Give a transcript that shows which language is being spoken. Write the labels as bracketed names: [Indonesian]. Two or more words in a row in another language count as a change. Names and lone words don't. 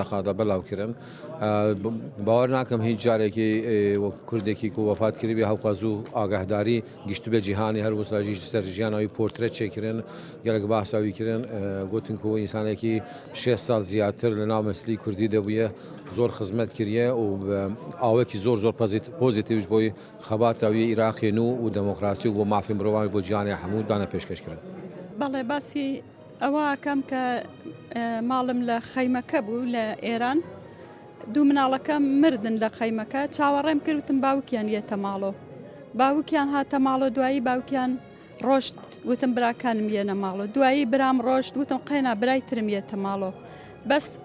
[Kurdish] deqa de belav kirin bawer nakim hiç carekî Kurdekî ku wefat kirî hewqa zû agahdarî giştibê cîhanî her wisa jî ser jiyana wî portre çêkirin gelek behsa wî kirin gotin ku însanekî 6 sal ziyattir li nav meslî Kurdî de bûye zor xizmet kiriye û awekî zor pozîtîv ji bo xebata wî Iraqê nû û demokrasî û bo mafê mirovan bo ciyanê hemû dane pêşkeş kirin. [Central Kurdish] بەڵێ باسی ئەوە کەم کە ماڵم لە خەیمەکە بوو لە ئێران دوو مناڵەکەم مردن لە خەیمەکە چاوەڕێم کردوتم باوکیان یەتە ماڵۆ باوکیان هاتە ماڵۆ دوایی باوکیان ڕۆشت وتم براکانم یەنە ماڵۆ دوایی برام ڕۆشت وتم قەینا برای ترم یێتە ماڵۆ بەس